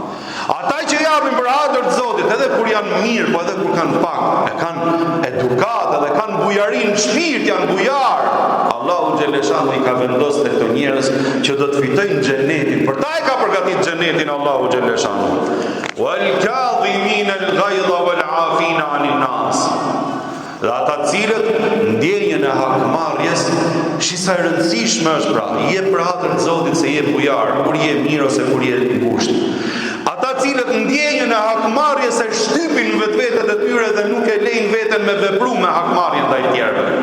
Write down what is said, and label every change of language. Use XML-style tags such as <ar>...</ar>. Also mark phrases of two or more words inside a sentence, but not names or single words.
<sq>Ata që japin për hatër të Zotit, edhe kur janë mirë, po edhe kur kanë pak, e kanë edukat, edhe kanë bujarin në shpirt, janë bujar.</sq> <ar>الله جل جلاله</ar> <sq>i ka vendosur tek këto njerëz që do të fitojnë xhenetin. Për ta e ka përgatitur xhenetin</sq> <ar>الله جل جلاله. والكاظمين الغيظ والعافين عن الناس.</ar> <sq>Dhe ata cilët ndjenjën e hakmarrjes, shisa e rëndësishme është pra, je për hatër të Zotit se je bujar, kur je mirë ose kur je ngushtë. Ata cilët ndjenjën e hakmarrjes e shtypin vetvetet e tyre dhe nuk e lejnë veten me vepru me hakmarrjen ndaj tjerëve.</sq>